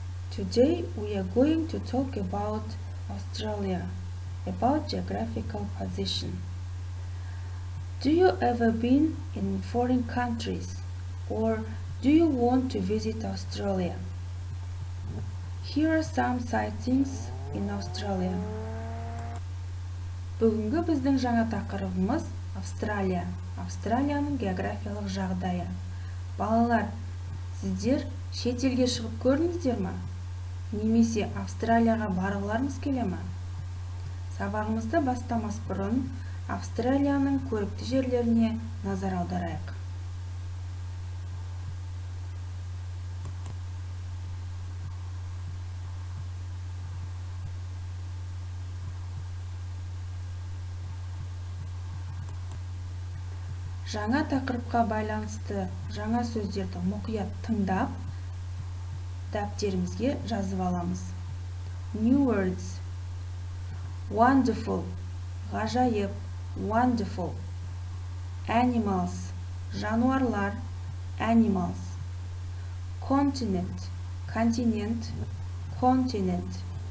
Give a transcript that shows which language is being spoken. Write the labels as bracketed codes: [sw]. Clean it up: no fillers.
[en] Today we are going to talk about Australia, about geographical position. Do you ever been in foreign countries, or do you want to visit Australia? Here are some sightings in Australia. [kk] Бүгінгі біздің жаңа тақырыбымыз Австралия. Австралияның географиялық жағдайы. Балалар, сіздер шет елге шығып көрдіңіздер ме? Немесе Австралияға барғыларыңыз келе ме? Сабағымызды бастамас бұрын Австралияның көрікті жерлеріне назар аударайық. Жаңа тақырыпқа байланысты жаңа сөздерді мұқият тыңдап, дәптерімізге жазып аламыз. [en] New words: wonderful, ғажайып, wonderful. Animals, жануарлар, animals. Continent, континент, continent.